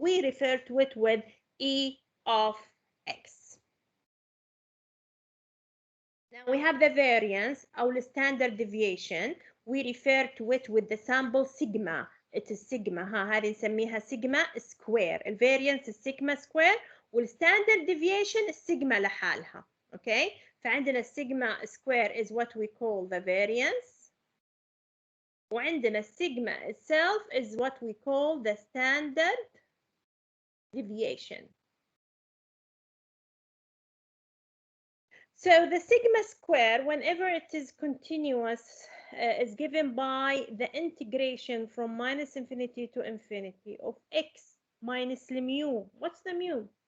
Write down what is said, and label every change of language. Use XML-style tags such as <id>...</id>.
<en>We refer to it with e of x. Now we have the variance or the standard deviation. We refer to it with the sample sigma. It is sigma.</en> <ar>هذه نسميها sigma square. الفاريانس السيجما square والstandard deviation السيجما لحالها.</ar> <en>Okay.</en> <ar>فعندنا السيجما</ar> <en>square is what we call the variance.</en> <ar>وعندنا السيجما</ar> <en>itself is what we call the standard deviation. So the sigma square, whenever it is continuous, is given by the integration from minus infinity to infinity of x minus the mu. What's the mu?</en>